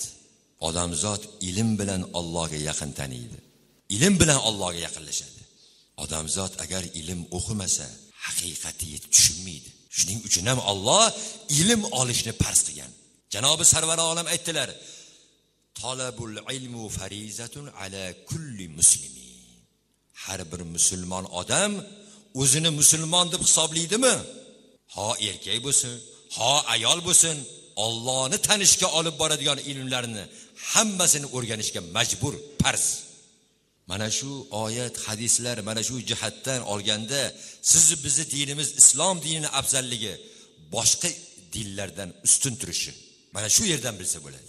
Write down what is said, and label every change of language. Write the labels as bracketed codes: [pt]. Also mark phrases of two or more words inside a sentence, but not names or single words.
[uz] Odamzod ilm bilan Allohga yaqin taniydi. Ilm bilan Allohga yaqinlashadi. Odamzod agar ilm o'qimasa, haqiqatni yetib tushunmaydi. Shuning uchun ham Alloh ilm olishni farz qilgan. Janobi Sarvar olam aytdilar: [ar] "طلب العلم فريضة على كل مسلم." [uz] Har bir musulmon odam o'zini musulmon deb hisoblaydimi? Ha erkak bo'lsin, ha ayol bo'lsin, Allohni tanishga olib boradigan ilmlarni hammasini o'rganishga majbur, farz. Mana shu oyat, hadislar mana shu jihatdan olganda bizni dinimiz islom dinining afzalligi boshqa dinlardan ustun turishi mana shu yerdan bilsa bo'ladi.